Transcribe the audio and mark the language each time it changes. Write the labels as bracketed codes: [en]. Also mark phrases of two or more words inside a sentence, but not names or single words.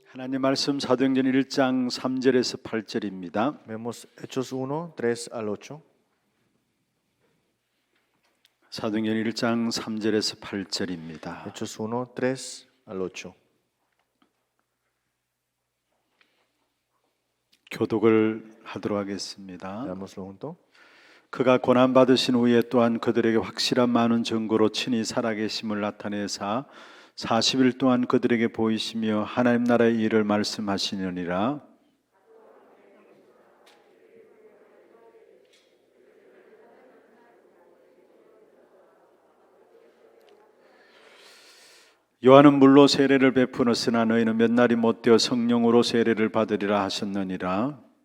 [ko] 하나님 말씀 사도행전 1장 3절에서 8절입니다. [es] Vemos Hechos 1, 3 al 8. [ko] 사도행전 1장 3절에서 8절입니다. [es] Hechos 1, 3 al 8. [ko] 교독을 하도록 하겠습니다. [es] Leámoslo junto. [ko] 그가 고난 받으신 후에 또한 그들에게 확실한 많은 증거로 친히 살아계심을 나타내사 40일 동안 그들에게 보이시며 하나님 나라의 일을 말씀하시느니라. 요한은 물로 세례를 베푸었으나 너희는 몇 날이 못되어 성령으로 세례를 받으리라 하셨느니라.